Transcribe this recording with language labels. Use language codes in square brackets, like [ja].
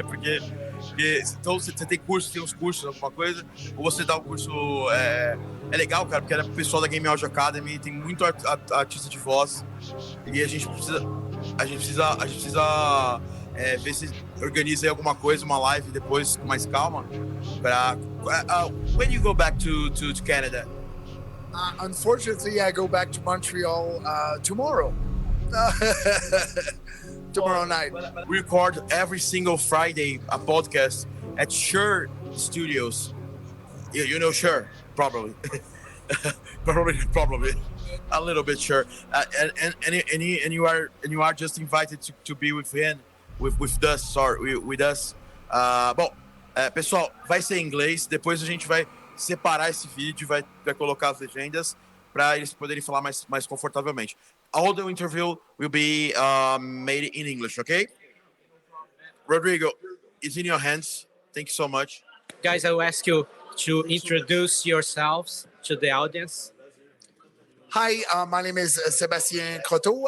[pt] Porque então você tem curso, tem uns cursos, alguma coisa, ou você dá o curso, é legal, cara, porque era pro pessoal da Game Audio Academy, tem muito artista de voz, e a gente precisa ver se organiza aí alguma coisa, uma live depois com mais calma, pra... [en] when you go back to Canada? Unfortunately, I go back to Montreal tomorrow. Tomorrow night. We record every single Friday a podcast at Shure Studios. You know Shure, probably. probably. A little bit sure. And you are just invited to be with him, with us. Sorry, with us. [pt] Bom, pessoal, vai ser em inglês. Depois a gente vai separar esse vídeo, vai colocar as legendas para eles poderem falar mais confortavelmente. [en] All the interview will be made in English, okay? Rodrigo, it's in your hands. Thank you so much. Guys, I will ask you to introduce yourselves to the audience. Hi, my name is Sebastien Croteau.